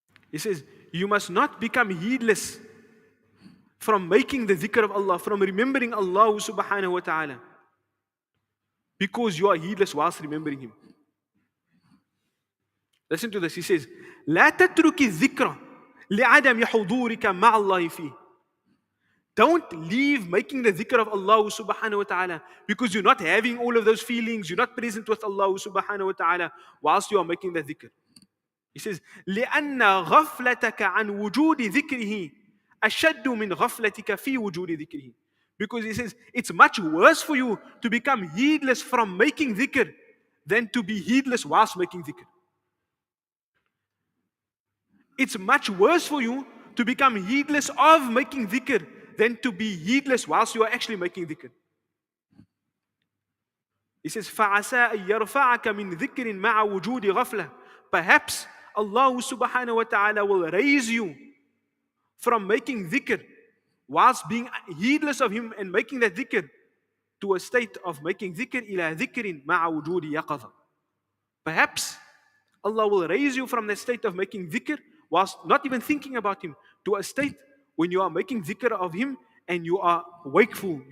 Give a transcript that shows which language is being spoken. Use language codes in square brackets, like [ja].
[en] He says, you must not become heedless from making the dhikr of Allah, from remembering Allah subhanahu wa ta'ala, because you are heedless whilst remembering Him. Listen to this. He says, [ar] لا تترك الذكر لعدم حضورك مع الله فيه. [en] Don't leave making the dhikr of Allah subhanahu wa ta'ala because you're not having all of those feelings, you're not present with Allah subhanahu wa ta'ala whilst you are making the dhikr. He says, [ar] لأن غفلتك عن وجود ذكره أشد من غفلتك في وجود ذكره. [en] Because he says, it's much worse for you to become heedless from making dhikr than to be heedless whilst making dhikr. It's much worse for you to become heedless of making dhikr than to be heedless whilst you are actually making dhikr. He says, [ar] فَعَسَىٰ أَن يَرْفَعَكَ مِنْ ذِكْرٍ مَعَ وُجُودِ غَفْلَةٍ. [en] Perhaps Allah subhanahu wa ta'ala will raise you from making dhikr whilst being heedless of Him and making that dhikr to a state of making dhikr [ar] إِلَى ذِكْرٍ مَعَ وُجُودِ يَقَظَةٍ. [en] Perhaps Allah will raise you from the state of making dhikr whilst not even thinking about Him to a state when you are making dhikr of Him and you are wakeful.